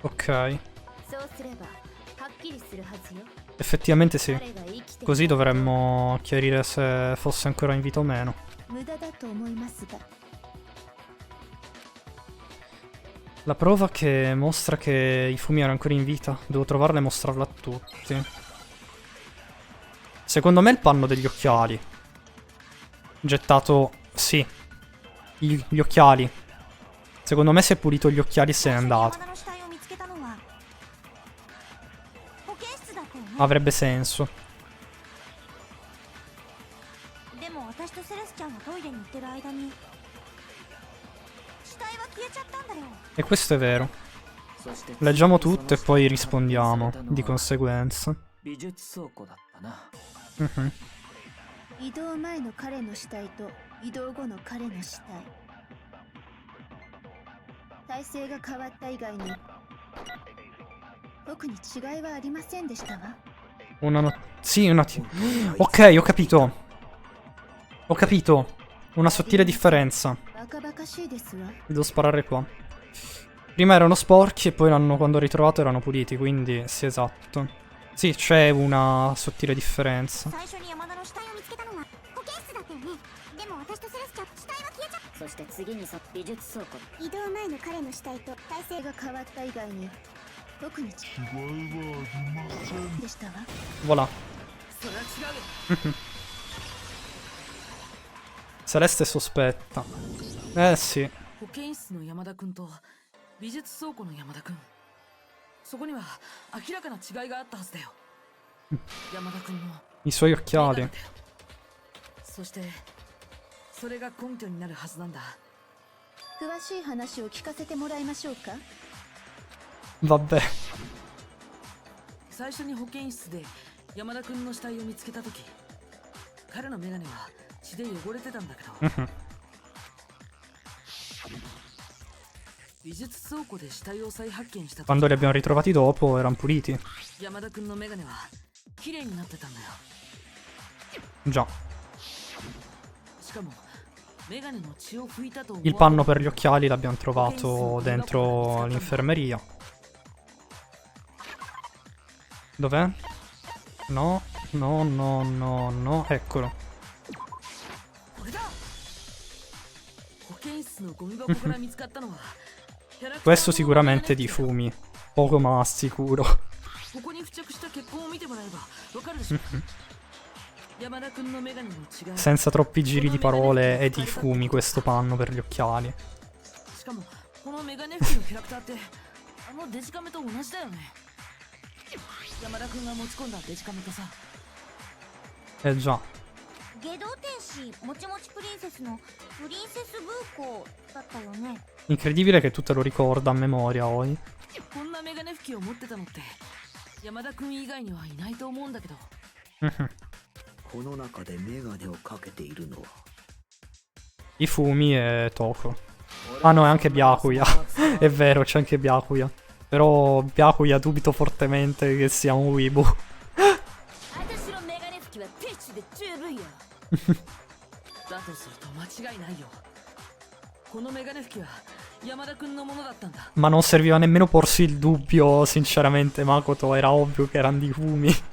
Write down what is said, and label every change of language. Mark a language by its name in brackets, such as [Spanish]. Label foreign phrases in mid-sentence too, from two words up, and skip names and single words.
[Italian] Ok. [Japanese] そうすればはっきりするはずよ。 [Italian] Effettivamente sì. [Japanese] 彼が生きて [Italian] Così dovremmo chiarire se fosse ancora in vita o meno. [Japanese] 無駄だと思いますが。 [Italian] La prova che mostra che i fumi erano ancora in vita. Devo trovarla e mostrarla a tutti. Secondo me il panno degli occhiali. Gettato... Sì. Gli occhiali. Secondo me si è pulito gli occhiali e se n'è andato. Avrebbe senso. [Japanese] でも私とセレスちゃんがトイレに行ってる間に死体は消えちゃったんだよ。 [Italian] E questo è vero. [Japanese] そして [Italian] Leggiamo tutto e poi rispondiamo di conseguenza. [Japanese] 美術倉庫だったな。 [Italian] Mhm. [Japanese] 移動前の彼の死体と移動後の彼の死体、体勢が変わった以外に特に違いはありませんでしたわ。 [Italian] Sì, Ok, ho capito. Ho capito. Una sottile differenza. [Japanese] バカバカしいですわ。 [Italian] Devo sparare qua. Prima erano sporchi e poi quando ho ritrovato erano puliti, quindi sì, esatto. Sì, c'è una sottile differenza. [Japanese] 最初に山田の死体を見つけたのは保健室だったよね。でも私とセレスちゃん死体は消えちゃった。そして次に美術倉庫、移動前の彼の死体と体勢が変わった以外に特に違いはありませんでしたわ。 [Italian] Voilà. [Japanese] それは違うよ。 [Italian] Celeste è sospetta. Eh sì. [Japanese] 保健室の山田君と美術倉庫の山田君、そこには明らかな違いがあったはずだよ。山田君の [Italian] I suoi [Japanese] 眼 [Italian] occhiali. [Japanese] 鏡だよ。そしてそれが根拠になるはずなんだ。詳しい話を聞かせてもらいましょうか。 [Italian] Vabbè. [Japanese] 最初に保健室で山田君の死体を見つけた時、彼の眼鏡は血で汚れてたんだけど、 [Italian] Mhm. [Japanese] 美術倉庫で死体を再発見した時、 [Italian] Quando li abbiamo ritrovati dopo erano puliti. [Japanese] 山田君の眼鏡は綺麗になってたんだよ。 [Italian] Già. [Japanese] しかも眼鏡の血を拭いたと思 [Italian] Il panno per gli occhiali l'abbiamo trovato dentro l'infermeria. Dov'è? No, no, no, no, no. Eccolo. [Japanese] これだ。保健室のゴミ箱から見つかったのはキャラクターの [Italian] Questo sicuramente di fumi. Poco ma sicuro. [Japanese] ここに付着した血痕を見てもらえばわかるでしょ。山田君の眼鏡の違い。 [Italian] Senza troppi giri di parole è di fumi questo panno per gli occhiali. [Japanese] しかもこのメガネ拭きのキャラクターってあのデジカメと同じだよね。山田君が持ち込んだデジカメとさ。 [Italian] Eh già. [Japanese] 下道天使もちもちプリンセスのプリンセスブーコだったよね。 [Italian] Incredibile che tu te lo ricorda a memoria poi. [Japanese] こんなメガネ拭きを持ってたのって山田君以外にはいないと思うんだけど。 [Italian] Mhm. [Japanese] この中でメガネをかけているのは [Italian] Ifumi e Toko. Ah no, è anche Byakuya. È vero, c'è anche Byakuya. Però Byakuya dubito fortemente che sia un Weibo. [Japanese] 私のメガネ拭きはティッシュで十分よだとすると間違いないよこのメガネ拭きは山田君のものだったんだ [Italian] Ma non serviva nemmeno porsi il dubbio, sinceramente, Makoto. Era ovvio che erano di Fumi.